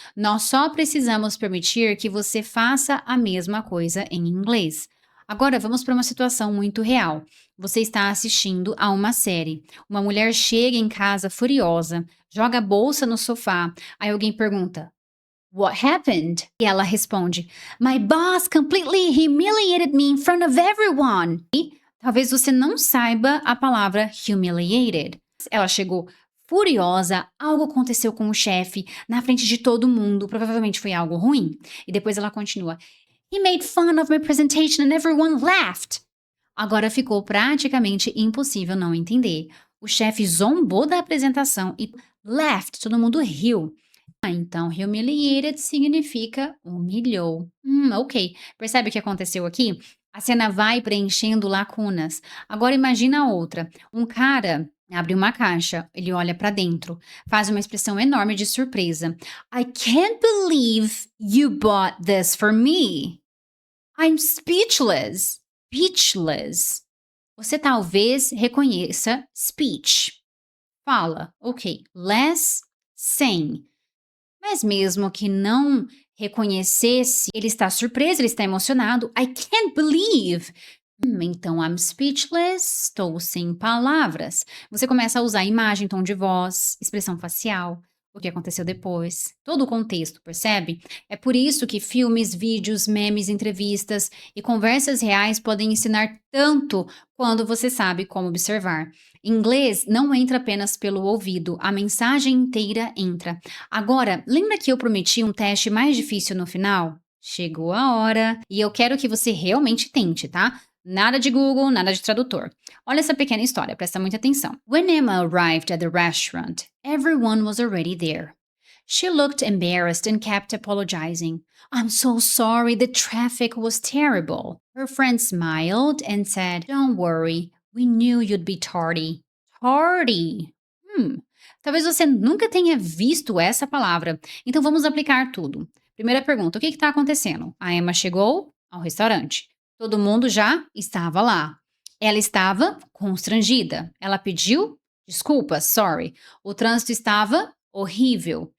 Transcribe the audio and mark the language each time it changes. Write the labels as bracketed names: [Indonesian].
[Portuguese] Nós só precisamos permitir que você faça a mesma coisa em inglês. Agora vamos para uma situação muito real. Você está assistindo a uma série. Uma mulher chega em casa furiosa, joga a bolsa no sofá. Aí alguém pergunta: [English] What happened? [Portuguese] E ela responde: [English] My boss completely humiliated me in front of everyone. [Portuguese] E talvez você não saiba a palavra humiliated. Ela chegou furiosa, algo aconteceu com o chefe, na frente de todo mundo, provavelmente foi algo ruim. E depois ela continua: [English] He made fun of my presentation and everyone laughed. [Portuguese] Agora ficou praticamente impossível não entender. O chefe zombou da apresentação e laughed, todo mundo riu. Então, humiliated significa humilhou. Ok. Percebe o que aconteceu aqui? A cena vai preenchendo lacunas. Agora imagina outra. Um cara abre uma caixa, ele olha para dentro, faz uma expressão enorme de surpresa. [English] I can't believe you bought this for me. I'm speechless. Speechless. [Portuguese] Você talvez reconheça speech. Fala, ok. Less, sem. Mas mesmo que não reconhecesse, ele está surpreso, ele está emocionado. [English] I can't believe. Então, I'm speechless, [Portuguese] estou sem palavras. Você começa a usar imagem, tom de voz, expressão facial, o que aconteceu depois, todo o contexto, percebe? É por isso que filmes, vídeos, memes, entrevistas e conversas reais podem ensinar tanto quando você sabe como observar. Inglês não entra apenas pelo ouvido, a mensagem inteira entra. Agora, lembra que eu prometi um teste mais difícil no final? Chegou a hora e eu quero que você realmente tente, tá? Nada de Google, nada de tradutor. Olha essa pequena história, presta muita atenção. [English] When Emma arrived at the restaurant, everyone was already there. She looked embarrassed and kept apologizing. I'm so sorry, the traffic was terrible. Her friend smiled and said, Don't worry, we knew you'd be tardy. Tardy. [Portuguese] Talvez você nunca tenha visto essa palavra, então vamos aplicar tudo. Primeira pergunta: o que está acontecendo? A Emma chegou ao restaurante. Todo mundo já estava lá. Ela estava constrangida. Ela pediu desculpas, sorry. O trânsito estava horrível.